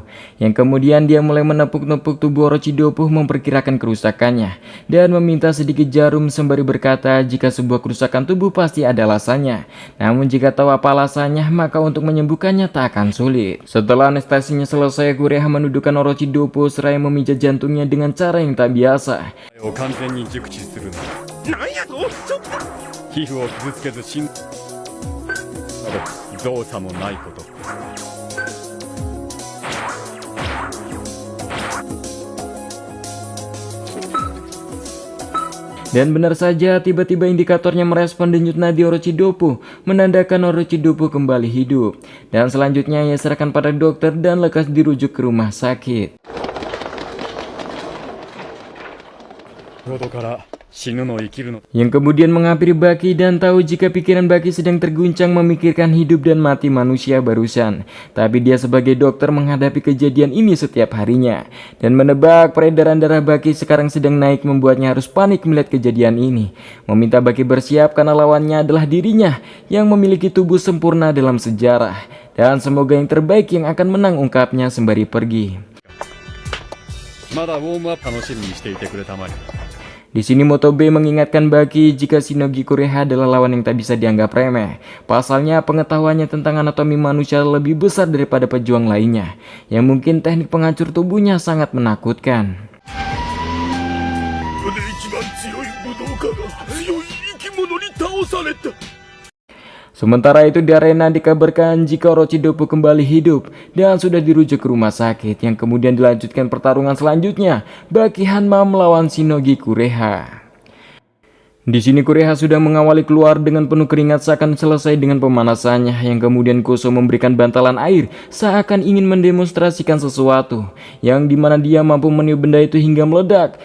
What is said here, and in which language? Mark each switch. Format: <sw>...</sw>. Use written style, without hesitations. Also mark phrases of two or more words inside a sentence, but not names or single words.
<id>Yang kemudian dia mulai menepuk-nepuk tubuh Orochidopo memperkirakan kerusakannya dan meminta sedikit jarum sembari berkata jika sebuah kerusakan tubuh pasti ada alasannya. Namun jika tahu apa alasannya maka untuk menyembuhkannya tak akan sulit. Setelah anestesinya selesai, Kuriha menundukkan Orochidopo seraya memijat jantungnya dengan cara yang tak biasa.</id> <ja>皮膚を傷つけず心など造作もないこと。</ja> <id>Dan benar saja, tiba-tiba indikatornya merespon denyut nadi Orochidopo, menandakan Orochidopo kembali hidup. Dan selanjutnya ia serahkan pada dokter dan lekas dirujuk ke rumah sakit.</id> <ja>喉から死ぬの生きるの</ja> <id>Yang kemudian menghampiri Baki dan tahu jika pikiran Baki sedang terguncang memikirkan hidup dan mati manusia barusan. Tapi dia sebagai dokter menghadapi kejadian ini setiap harinya. Dan menebak peredaran darah Baki sekarang sedang naik membuatnya harus panik melihat kejadian ini. Meminta Baki bersiap karena lawannya adalah dirinya yang memiliki tubuh sempurna dalam sejarah. Dan semoga yang terbaik yang akan menang, ungkapnya sembari pergi.</id> <ja>まだウォームアップ楽しみにしていてくれたまえ</ja> <id>Di sini Motobe mengingatkan Baki jika Shinogi Kureha adalah lawan yang tak bisa dianggap remeh. Pasalnya pengetahuannya tentang anatomi manusia lebih besar daripada pejuang lainnya, yang mungkin teknik penghancur tubuhnya sangat menakutkan.</id> <ja>ここで一番強い武道家が強い生き物に倒された</ja> <id>Sementara itu di arena dikabarkan jika Orochidopu kembali hidup dan sudah dirujuk ke rumah sakit, yang kemudian dilanjutkan pertarungan selanjutnya, Baki Hanma melawan Shinogi Kureha. Di sini Kureha sudah mengawali keluar dengan penuh keringat seakan selesai dengan pemanasannya, yang kemudian Koso memberikan bantalan air seakan ingin mendemonstrasikan sesuatu, yang dimana dia mampu meniup benda itu hingga meledak.</id>